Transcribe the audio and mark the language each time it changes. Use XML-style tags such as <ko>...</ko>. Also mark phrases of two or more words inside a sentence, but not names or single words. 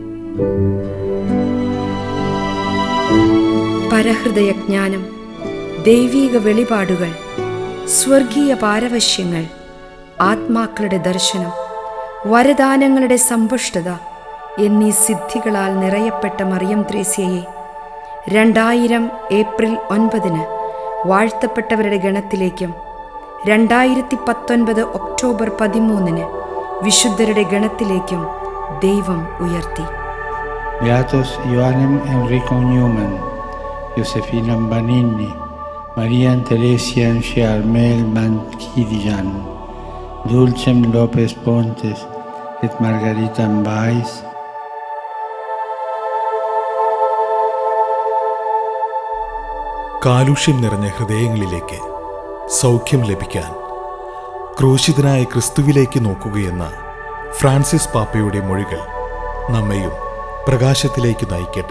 <ml>പരഹൃദയജ്ഞാനം, ദൈവീക വെളിപാടുകൾ, സ്വർഗീയ പാരവശ്യങ്ങൾ, ആത്മാക്കളുടെ ദർശനം, വരദാനങ്ങളുടെ സമ്പുഷ്ടത എന്നീ സിദ്ധികളാൽ നിറയപ്പെട്ട മറിയം ത്രേസ്യയെ 2000 ഏപ്രിൽ 9 വാഴ്ത്തപ്പെട്ടവരുടെ ഗണത്തിലേക്കും 2019 ഒക്ടോബർ 13 വിശുദ്ധരുടെ ഗണത്തിലേക്കും ദൈവം ഉയർത്തി.</ml> <la>Beatos Ioannem Enrico Newman, Josefina Banini, Mariam Teresian Charmel Mankidian, Dulcem López Pontes et Margarita Mbais.</la> <ml>കാലുഷ്യം നിറഞ്ഞ ഹൃദയങ്ങളിലേക്ക് സൗഖ്യം ലഭിക്കാൻ ക്രൂശിതനായ ക്രിസ്തുവിലേക്ക് നോക്കുകയെന്ന ഫ്രാൻസിസ് പാപ്പയുടെ മൊഴികൾ നമ്മെയും പ്രകാശത്തിലേക്ക് നയിക്കട്ടെ.</ml>